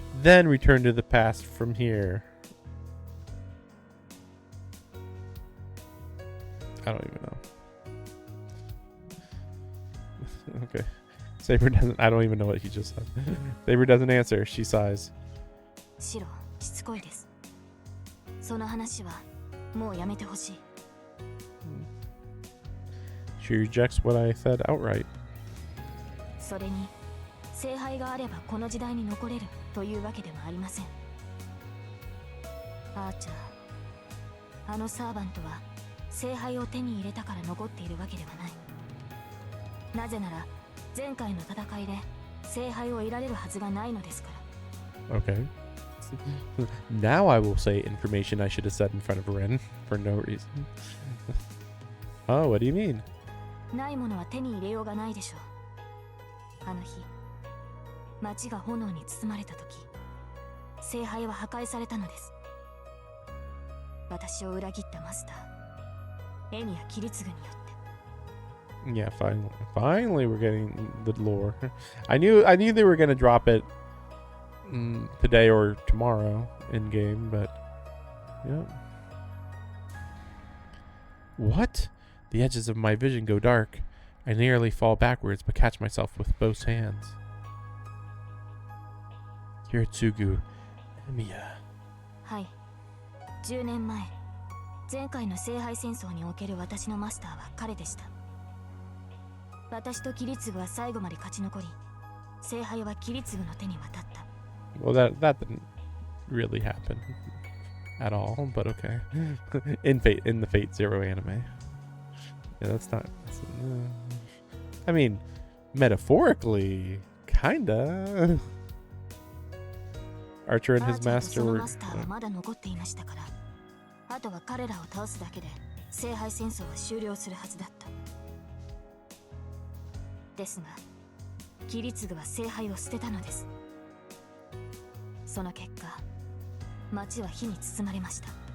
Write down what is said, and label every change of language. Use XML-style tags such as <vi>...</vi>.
<en>Then return to the past from here. I don't even know. Okay. Saber doesn't, I don't even know what he just said. Saber doesn't answer. She sighs.</en> <ja>シロ、しつこいです。その話はもうやめてほしい。 She rejects what I said outright. それに聖杯があればこの時代に残れるというわけではありません。アーチャー、あのサーバントは聖杯を手に入れたから残っているわけではない。なぜなら前回の戦いで聖杯を得られるはずがないのですから。</ja> <en>Okay. Now I will say information I should have said in front of Ren for no reason. Oh, what do you mean?</en> <ja>ないものは手に入れようがないでしょう。あの日、町が炎に包まれた時、聖杯は破壊されたのです。私を裏切ったマスター、エミやキリツグによって。</ja> <en>Yeah, finally we're getting the lore. I knew they were gonna drop it today or tomorrow in game, but yeah. What? The edges of my vision go dark. I nearly fall backwards, but catch myself with both hands. Kiritsugu, Emiya.</en> <ja>はい。 10年前、前回の聖杯戦争における私のマスターは彼でした。私とキリツグは最後まで勝ち残り、聖杯はキリツグの手に渡った。</ja> <en>Well, that didn't really happen at all, but okay. in the Fate Zero anime. Yeah, that's not. I mean, metaphorically, kinda. Archer and his master were.</en> <ja>マスターはまだ残っていましたから、あとは彼らを倒すだけで聖杯戦争は終了するはずだった。ですが、キリツグは聖杯を捨てたのです。その結果、町は火に包まれました。</ja>